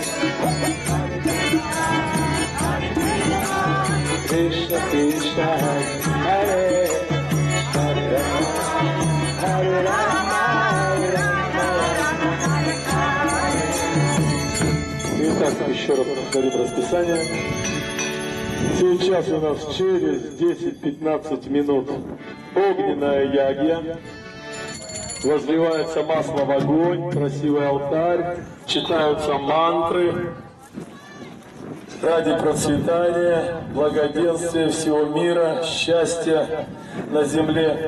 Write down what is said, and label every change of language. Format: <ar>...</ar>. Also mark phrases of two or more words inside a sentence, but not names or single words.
<ru>Krishna Krishna, Hare Hare Rama, Hare Rama, Hare Rama. Итак, еще раз повторим расписание. Сейчас у нас через 10-15 минут огненная ягья. Возливается масло в огонь, красивый алтарь, читаются мантры ради процветания, благоденствия всего мира, счастья на земле.</ru>